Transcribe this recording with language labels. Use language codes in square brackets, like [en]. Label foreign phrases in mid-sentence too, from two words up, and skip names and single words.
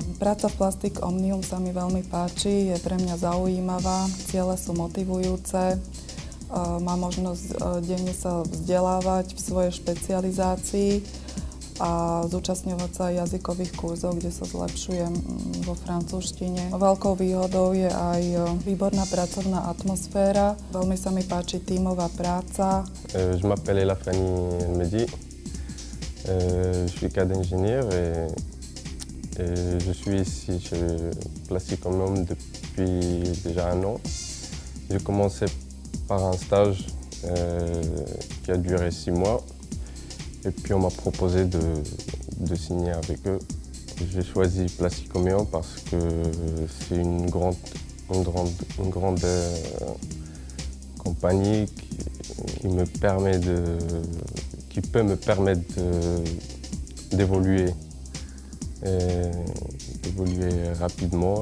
[sk] Práca v Plasticomium sa mi veľmi páči, je pre mňa zaujímavá, ciele sú motivujúce, mám možnosť denne sa vzdelávať v svojej špecializácii a zúčastňovať sa jazykových kurzov, kde sa zlepšujem vo francúzštine. Veľkou výhodou je aj výborná pracovná atmosféra, veľmi sa mi páči tímová práca. [fr] Je m'appelle Elafani Elmedi. Je suis cadre ingénieur et je suis ici chez Plasticomium depuis déjà 1 an. J'ai commencé par un stage qui a duré 6 mois et puis on m'a proposé de signer avec eux J'ai choisi Plastic Omnium parce que c'est une grande compagnie qui peut me permettre d'évoluer rapidement.